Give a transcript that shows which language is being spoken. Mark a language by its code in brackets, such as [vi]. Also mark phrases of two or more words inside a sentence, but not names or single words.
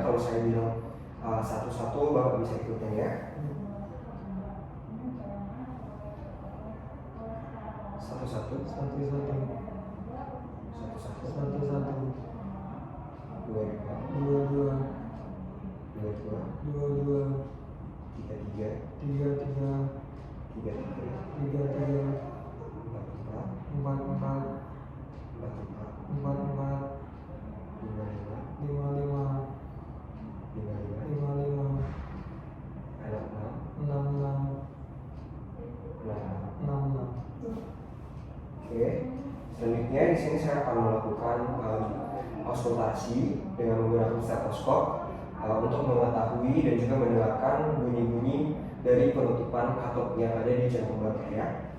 [id] Kalau saya bilang satu-satu, Bapak bisa ikutin ya. Satu-satu. Dua-dua. Tiga-tiga. Empat-empat. Lima-lima. Enam-enam. Oke, selanjutnya di sini saya akan melakukan auskultasi dengan menggunakan stetoskop untuk mengetahui dan juga mendengarkan bunyi-bunyi dari penutupan katop yang ada di jantung Bapak ya.